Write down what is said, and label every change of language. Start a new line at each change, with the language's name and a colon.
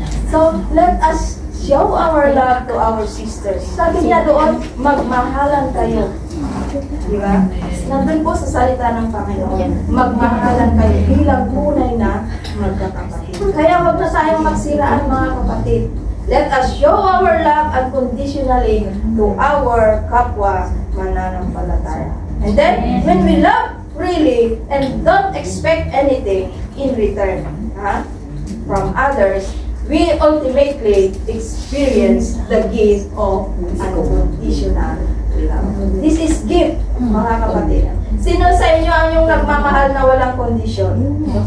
English: So, let us show our love to our sisters.
Filipino: Sabi niya doon, magmahalan kayo. Diba? Nandun po sa salita ng Panginoon, magmahalan kayo bilang tunay na magkakapatid. Kaya huwag na tayong magsiraan, mga kapatid.
English: Let us show our love unconditionally to our
Filipino: kapwa mananampalataya.
English: And then, when we love really and don't expect anything in return from others, we ultimately experience the gift of unconditional love. This is gift,
Filipino: mga kapatid. Sino sa inyo ang yung nagmamahal na walang kondisyon?